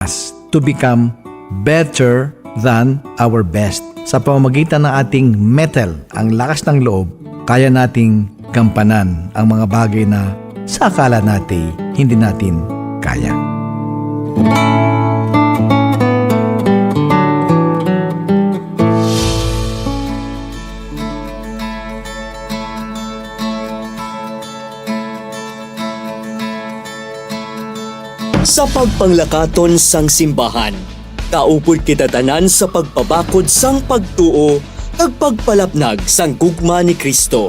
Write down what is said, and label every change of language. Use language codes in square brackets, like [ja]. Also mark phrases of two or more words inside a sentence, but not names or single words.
[en] us to become better than our best. [tl] Sa pamamagitan ng ating metal, ang lakas ng loob, kaya nating gampanan ang mga bagay na sa akala natin hindi natin kaya. [hil] Sa pagpanglakaton sang simbahan, kaupod kita tanan sa pagpabakod sang pagtuo kag pagpalapnag sang gugma ni Kristo.